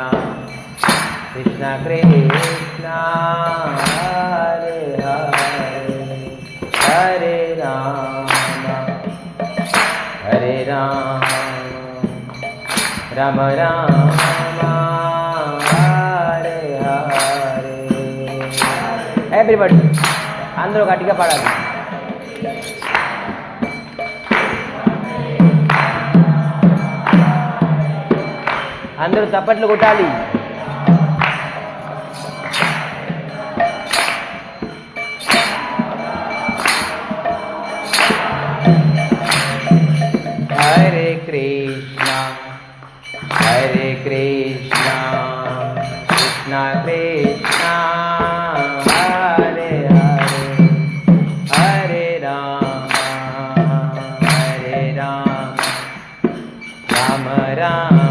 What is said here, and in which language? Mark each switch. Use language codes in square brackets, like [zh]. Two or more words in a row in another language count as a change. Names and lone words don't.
[sa] Krishna Krishna, Hare Hare, Hare Rama, Hare Rama, Rama Rama, Hare Hare. [te] Everybody, అందరూ గట్టిగా పాడాలి. అందరూ తప్పట్లు కొట్టాలి. [sa] హరే కృష్ణ హరే కృష్ణ కృష్ణ కృష్ణ హరే హరే హరే రామ హరే రామ రామ రామ